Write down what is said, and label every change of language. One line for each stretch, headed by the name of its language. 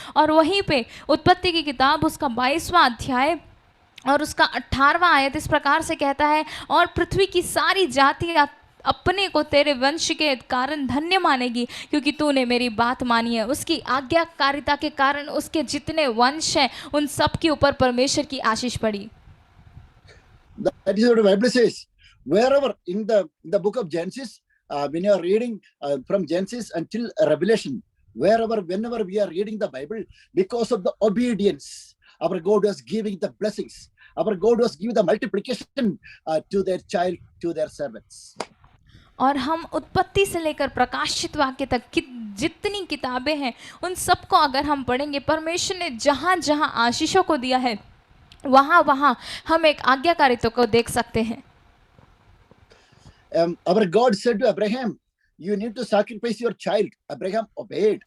Hindi: और वहीं पे उत्पत्ति की किताब उसका 22वां अध्याय और उसका 18वां आयत इस प्रकार से कहता है, और पृथ्वी की सारी जातियाँ अपने को तेरे वंश के कारण धन्य मानेगी क्योंकि तूने मेरी बात मानी है। उसकी आज्ञाकारिता के कारण उसके जितने वंश हैं उन सब के ऊपर परमेश्वर की आशीष पड़ी।
English: That is what the Bible says. Wherever in the book of Genesis, when you are reading from Genesis until Revelation, whenever we are reading the Bible, because of the obedience, our God was giving the blessings. Our God was giving the multiplication to their child, to their servants.
Hindi: और हम उत्पत्ति से लेकर प्रकाशित वाक्य तक की जितनी किताबें हैं उन सबको अगर हम पढ़ेंगे, परमेश्वर ने जहाँ जहाँ आशीषों को दिया है वहाँ वहाँ हम एक आज्ञाकारिता को देख सकते हैं।
English: Our God said to Abraham, you need to sacrifice your child. Abraham obeyed.